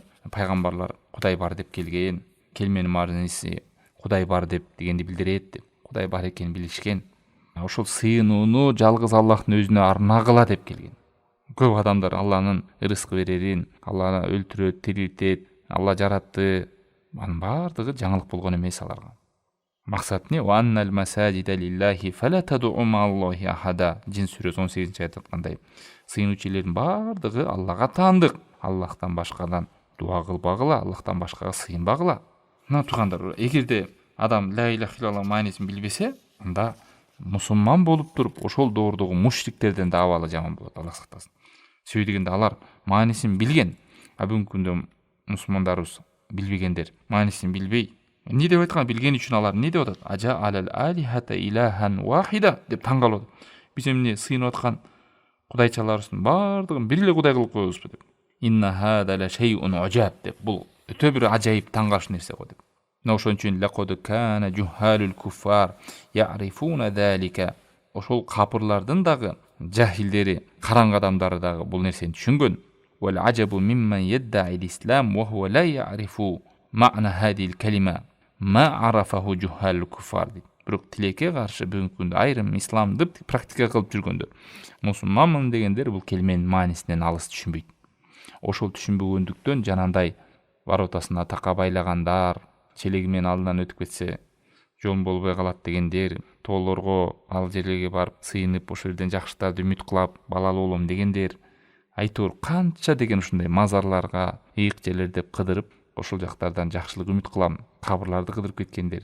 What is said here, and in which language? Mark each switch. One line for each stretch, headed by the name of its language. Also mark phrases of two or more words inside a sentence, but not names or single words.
Kyrgyz: Пайгамбарлар Кудай бар деп келген, келменин мааниси Кудай бар деп дегенди билдирет деп. Кудай бар экенин билишкен. Ошол сыйынууну жалгыз Аллахтын өзүнө арнагыла деп келген. Көп адамдар Алланын рызкы берерин, Алланы өлтүрөт, тирилтет, Алла жаратты. Анын бардыгы жаңылык болгон эмес аларга. Максат не?
Arabic: وأن المساجد لله فلا تدعوا مع الله أحدا.
Kyrgyz: Жин сүрөсү 18-аят айткандай, сыйынуучулердин бардыгы Аллага таандык. Аллахтан башкадан дуа кылбагыла, Аллахтан башкага сыйынбагыла. Мына туугандар, эгерде адам
Arabic: لا إله إلا الله
Kyrgyz: маанисин билбесе, анда мусулман болуп туруп, ошол доордогу мушриктерден да абалы жаман болот, Алла сактасын. Себеби дегенде алар маанисин билген, а бүгүнкү күндө мусулмандарыбыз билбегендер маанисин билбей, эмне деп айткан, билген үчүн алар эмне деп атат?
Arabic: أجعل الآلهة إلها واحدا
Kyrgyz: деп таң калып атат. Биз эмне сыйынып аткан кудайчаларыбыздын бардыгын бир эле кудай кылып коебузбу деп.
Arabic: إن هذا لشيء عجاب деп.
Kyrgyz: Бул өтө бир ажайып таң калыш нерсе го деп. Мына ошон үчүн
Arabic: لقد كان جهال الكفار يعرفون ذلك.
Kyrgyz: Ошол капырлардын дагы жахилдери, караңгы адамдары дагы бул нерсени түшүнгөн.
Arabic: والعجب ممن يدعي الإسلام وهو لا يعرف معنى هذه الكلمة ما عرفه جهال الكفار.
Kyrgyz: Бирок тилекке каршы бүгүнкү күндө айрым исламды практика кылып жүргөндөр, мусулманмын дегендер бул келменин маанисинен алыс түшүнбөйт. Ошол түшүнбөгөндүктөн жанандай воротасына така байлагандар, челеги менен алдынан өтүп кетсе жолун болбой калат дегендер, тоолорго ал жерлерге барып сыйынып ошол жерден жакшыларды үмүт кылап балалуу болом дегендер, айтор канча деген ушундай мазарларга, ыйык жерлерди кыдырып, ошол жактардан жакшылык үмүт кылам, кабырларды кыдырып кеткендер.